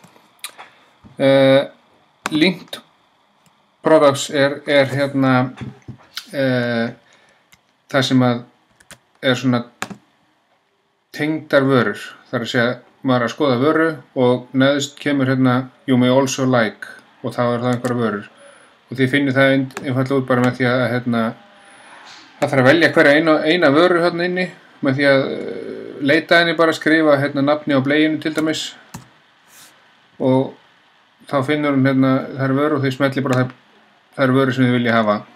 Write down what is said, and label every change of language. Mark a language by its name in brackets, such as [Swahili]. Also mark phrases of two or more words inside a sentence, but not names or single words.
[Icelandic] Linked Products er hérna það sem að er svona tengdar vörur. Það er að segja maður að skoða vöru og neðst kemur hérna [English] you may also like [Icelandic] og þá er það einhverja vörur. Og þið finnir það einfaldlega út bara með því að hérna það þarf að velja hverja eina vöru hérna inni með því að leita henni bara skrifa hérna nafni á bleginu til dæmis og þá finnur hún hérna þær vöru og þau smelli bara þær vöru sem þið vilja hafa